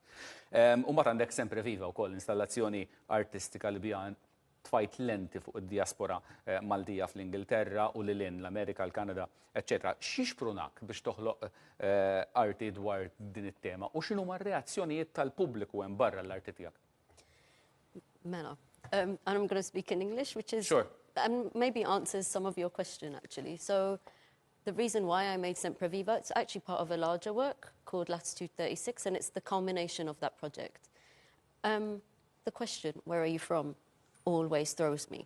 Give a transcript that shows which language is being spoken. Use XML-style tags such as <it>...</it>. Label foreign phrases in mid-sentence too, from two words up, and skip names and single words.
<mt>U mbagħad għandek Sempre Viva wkoll installazzjoni artistika li biha tfajt lenti fuq id-diaspora Maltija fl-Ingilterra u lilin l-Amerika, l-Kanada, etc. X'ixprunak biex toħloq arti dwar din it-tema u x'inhuma r-reazzjonijiet tal-pubbliku hemm barra l-arti tiegħek? Mela,</mt> <en>and I'm going to speak in English, which is Sure. And maybe answers some of your question actually. So the reason why I made Sempre Viva, it's actually part of a larger work called Latitude 36, and it's the culmination of that project. The question, where are you from, always throws me.</en>